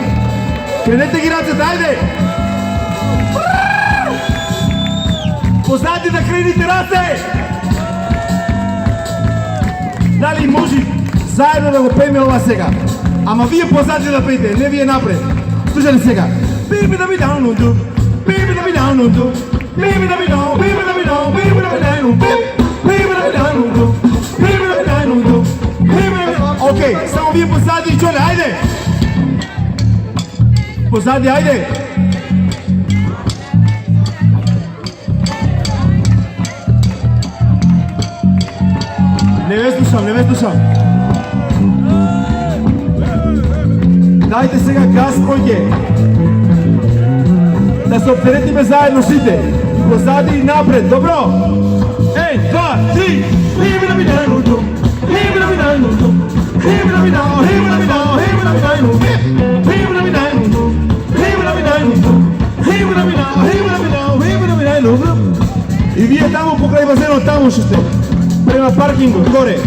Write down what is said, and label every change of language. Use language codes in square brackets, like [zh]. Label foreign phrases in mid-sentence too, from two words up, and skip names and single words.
[mk] Кренете ги рацете, ајде! Позади да крените раце! Дали може заедно да го пееме ова сега? Ама вие позади да пеете, не вие напред. Слушали сега? [en] Baby da me down do, baby da me down do, baby da me down, baby da me down, baby da me down, baby da me down do, baby da me down do, baby da me down. [mk] Окей, само вие позади, Џоле, ајде! Позади, ајде! Не ве слушам. Дайте сега газ, којке. Да се оптеретиме заедно сите. Позади и напред, добро? 1, 2, 3. [en] Leave it up and down, leave it up and down, leave it up and down, leave it up and down, leave it up and down, leave it up and down, leave it up and down, leave it up and down, leave it up and down, leave it up and down. [mk] И вие таму покрај базенот, таму што сте. Према паркингот, горе.